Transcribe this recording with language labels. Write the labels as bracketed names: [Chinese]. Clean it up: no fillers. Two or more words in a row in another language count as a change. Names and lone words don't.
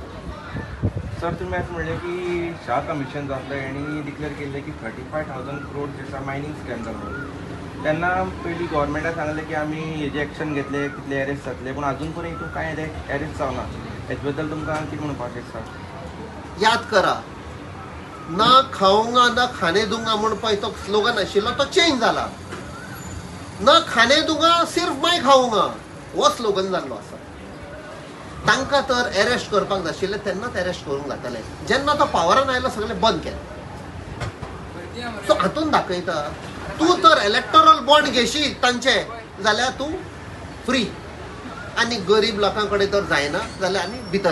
[Konkani] सर तुम्ही असं म्हणले की शाह कमिशन जो आसलें हेणी डिक्लेअर केल्लें की 35,000 crore जे आसा [English] mining scam [Konkani] जालो. तेन्ना पयलीं गव्हर्मेंटान सांगलें की आमी हेजें एक्शन घेतले कितले एरेस्ट जातले पूण अजून पर्यंत हितून कांय एरेस्ट जावना. हेचे बद्दल तुमकां कितें म्हणपाक दिसता? याद करा [Hindi] ना खाऊंगा ना खाने दूंगा [Konkani] म्हणून पळय तो स्लोगन आशिल्लो तो चेंज जाला. [Hindi] ना खाने दूंगा सिर्फ मैं खाऊंगा [Konkani] हो स्लोगन जाल्लो आसा. तांकां तर एरेस्ट करपाक जाय आशिल्लें तेन्नाच एरेस्ट करूंक जातालें. जेन्ना तो पावरान आयलो सगळें बंद केलें. सो हातून दाखयता तूं तर [English] electoral bond [Konkani] घेशी तांचे जाल्यार तूं फ्री आनी गरीब लोकां कडेन तर जायना जाल्यार आनी भितर.